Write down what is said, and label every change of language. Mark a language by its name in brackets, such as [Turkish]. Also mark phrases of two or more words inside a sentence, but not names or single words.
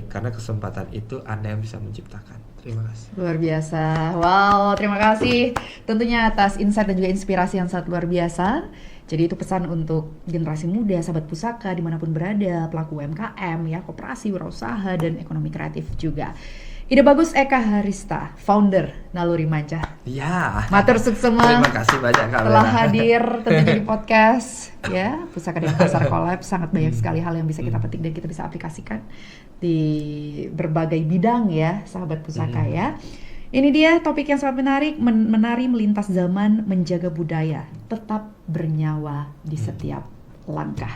[Indonesian] Karena kesempatan itu Anda yang bisa menciptakan. Terima kasih. Luar biasa. Wow, terima kasih tentunya atas insight dan juga inspirasi yang sangat luar biasa. Jadi itu pesan untuk generasi muda, sahabat pusaka dimanapun berada, pelaku UMKM, ya, koperasi, wirausaha, dan ekonomi kreatif juga. Ide bagus Eka Harista, founder Naluri Manca. Ya. [Balinese] Matur suksema. [Indonesian] Terima kasih banyak Kak telah Vera. hadir tentunya di podcast ya Pusaka dan Pasar Collab. Sangat banyak sekali hal yang bisa kita petik dan kita bisa aplikasikan di berbagai bidang ya, sahabat pusaka ya. Ini dia topik yang sangat menarik, menari melintas zaman, menjaga budaya, tetap bernyawa di setiap langkah.